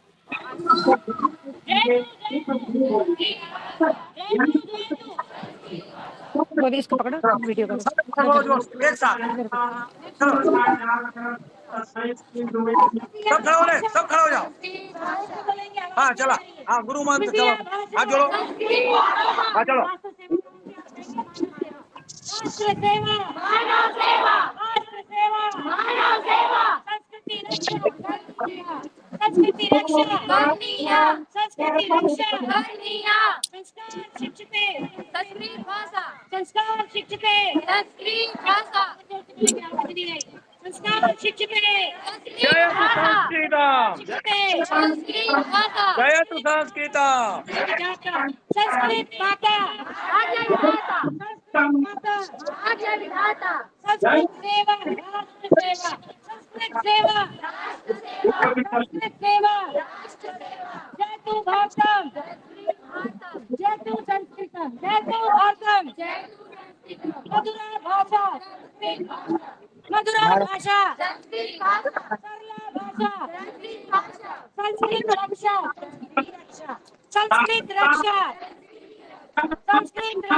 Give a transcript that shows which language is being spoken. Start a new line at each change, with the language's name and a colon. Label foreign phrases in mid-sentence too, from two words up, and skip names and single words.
Hindi: बोलिए, इसको पकड़ो, वीडियो करो। एक साथ सब खड़े हो जाओ। हाँ चला, हाँ गुरु मंत्र चलो, हाँ जोड़ो, हाँ चलो।
Sanskrit: राष्ट्र सेवा, मानव सेवा, राष्ट्र सेवा, मानव सेवा, संस्कृति रक्षा, संस्कृति रक्षा करनीया, संस्कृति रक्षा करनीया, संस्कार शिक्षते संस्कृत भाषा, संस्कार शिक्षते संस्कृत भाषा, संस्कार शिक्षते जय तु संस्कृतम, शिक्षते संस्कृत भाषा, जय तु संस्कृतम। संस्कृत माता, आर्य माता, माता, आर्य विधाता, संस्कृत सेवा, राष्ट्र सेवा, संस्कृत सेवा, राष्ट्र सेवा, संस्कृत सेवा, राष्ट्र सेवा, जय तु भारतम, जय तु संस्कृतम, जय तु भारतम, जय तु संस्कृतम, मधुरा भाषा, मधुरा भाषा, सरला भाषा, संस्कृत रक्षा, संस्कृत रक्षा, संस्कृत